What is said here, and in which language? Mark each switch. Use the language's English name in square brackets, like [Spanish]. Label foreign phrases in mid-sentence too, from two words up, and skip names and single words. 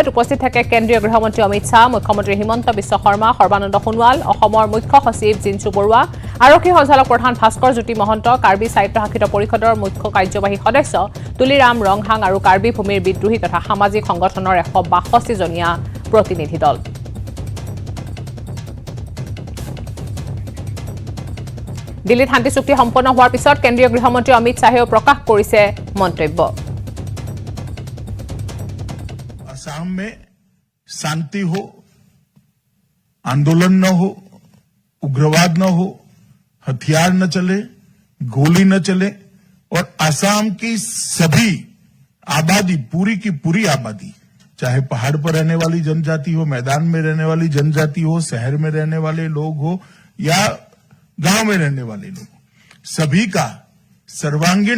[Assamese] উপস্থিত থাকে কেন্দ্ৰীয় গৃহমন্ত্ৰী অমিত শাহ মুখ্যমন্ত্ৰী হিমন্ত বিশ্ব শৰ্মা সৰ্বানন্দ সোণোৱাল অসমৰ মুখ্য সচিব জিনচু বৰুৱা আৰক্ষী সঞ্চালক প্ৰধান ভাস্কৰ জ্যোতি মহন্ত কাৰ্বি সাহিত্য শাখিত পৰিষদৰ মুখ্য কাৰ্যবাহী সদস্য তুলিৰাম ৰংহাং আৰু কাৰ্বি ভূমিৰ বিদ্ৰোহী তথা সামাজিক সংগঠনৰ 162 জনীয়া প্ৰতিনিধি দল দিল্লীত শান্তি চুক্তি সম্পন্ন হোৱাৰ পিছত কেন্দ্ৰীয় গৃহমন্ত্ৰী অমিত শাহেও প্ৰকাশ কৰিছে মন্তব্য [Hindi] असम में शांति हो आंदोलन न हो उग्रवाद न हो हथियार न चले गोली न चले और असम की सभी आबादी पूरी की पूरी आबादी चाहे पहाड़ पर रहने वाली जनजाति हो मैदान में रहने वाली जनजाति हो शहर में रहने वाले लोग हो या गांव में रहने वाले लोग सभी का सर्वांगीण